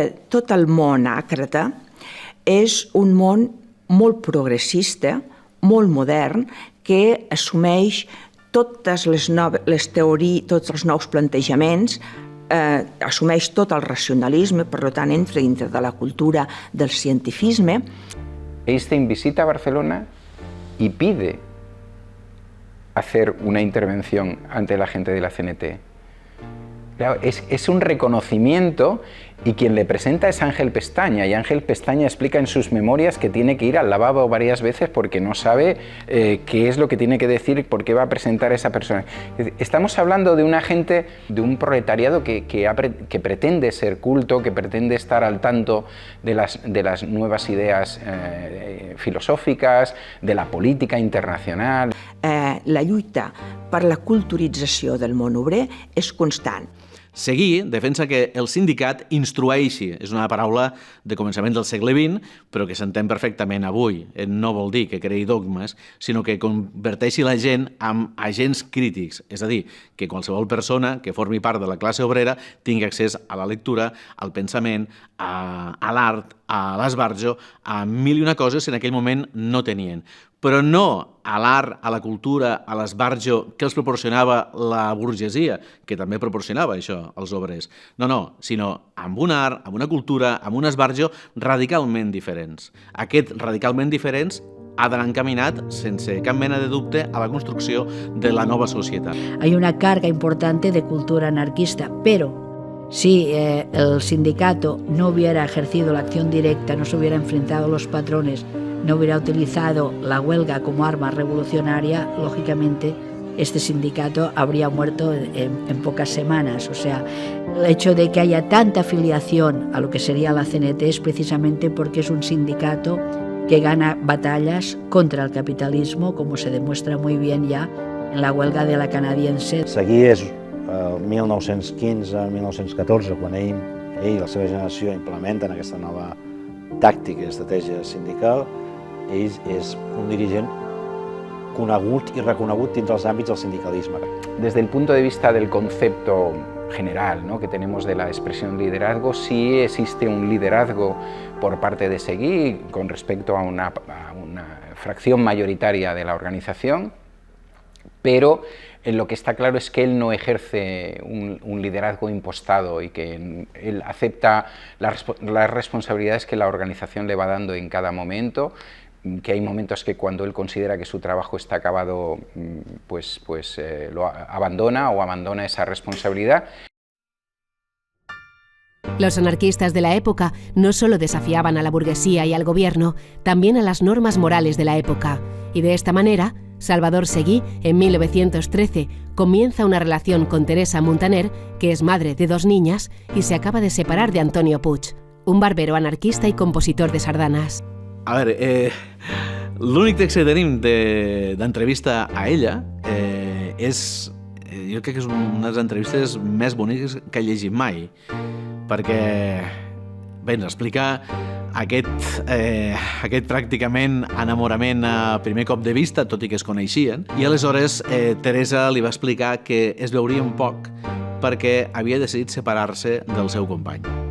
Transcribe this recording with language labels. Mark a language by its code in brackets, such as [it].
[ca] Tot el món àcrata és un món molt progressista, molt modern, que assumeix totes les teories, tots els nous plantejaments, assumeix tot el racionalisme, per tant entra dintre de la cultura del cientifisme. [es] Einstein visita Barcelona y pide hacer una intervención ante la gente de la CNT. Claro, es un reconocimiento y quien le presenta es Ángel Pestaña y Ángel Pestaña explica en sus memorias que tiene que ir al lavabo varias veces porque no sabe qué es lo que tiene que decir, por qué va a presentar a esa persona. Estamos hablando de una gente, de un proletariado que pretende ser culto, que pretende estar al tanto de las nuevas ideas filosòfiques, de la política internacional. [ca] La lluita per la culturització del món obrer és constant. Seguí defensa que el sindicat instrueixi, és una paraula de començament del segle XX, però que s'entén perfectament avui. No vol dir que creï dogmes, sinó que converteixi la gent en agents crítics, és a dir, que qualsevol persona que formi part de la classe obrera tingui accés a la lectura, al pensament, a l'art, a l'esbarjo, a mil i una coses que en aquell moment no tenien. Però no a l'art, a la cultura, a l'esbarjo que els proporcionava la burgesia, que també proporcionava això als obrers. No, sinó amb un art, amb una cultura, amb un esbarjo radicalment diferents. Aquest radicalment diferents ha d'anar encaminat, sense cap mena de dubte, a la construcció de la nova societat. [es] Hay una carga importante de cultura anarquista, pero si el sindicato no hubiera ejercido la acción directa, no se hubiera enfrentado a los patrones, no hubiera utilizado la huelga como arma revolucionaria, lógicamente este sindicato habría muerto en pocas semanas. O sea, el hecho de que haya tanta afiliación a lo que sería la CNT es precisamente porque es un sindicato que gana batallas contra el capitalismo, como se demuestra muy bien ya en la huelga de la canadiense. [ca] Seguí és 1915-1914, quan ell i la seva generació implementen aquesta nova tàctica i estratègia sindical. Ell és un dirigent conegut i reconegut dins dels àmbits del sindicalisme. [es] Desde el punto de vista del concepto general, ¿no?, que tenemos de la expresión liderazgo, sí existe un liderazgo por parte de Seguí con respecto a una fracción mayoritaria de la organización, pero lo que está claro es que él no ejerce un liderazgo impostado y que él acepta las responsabilidades que la organización le va dando en cada momento, que hay momentos que cuando él considera que su trabajo está acabado, pues lo abandona o abandona esa responsabilidad. Los anarquistas de la época no solo desafiaban a la burguesía y al gobierno, también a las normas morales de la época. Y de esta manera, Salvador Seguí, en 1913, comienza una relación con Teresa Muntaner, que es madre de 2 niñas, y se acaba de separar de Antonio Puig, un barbero anarquista [ca] i compositor de sardanes. A veure, l'únic text que tenim d'entrevista a ella és... Jo crec que és una de les entrevistes més boniques que he llegit mai, perquè bé, ens explica aquest pràcticament enamorament a primer cop de vista, tot i que es coneixien, i aleshores Teresa li va explicar que es veurien poc perquè havia decidit separar-se del seu company.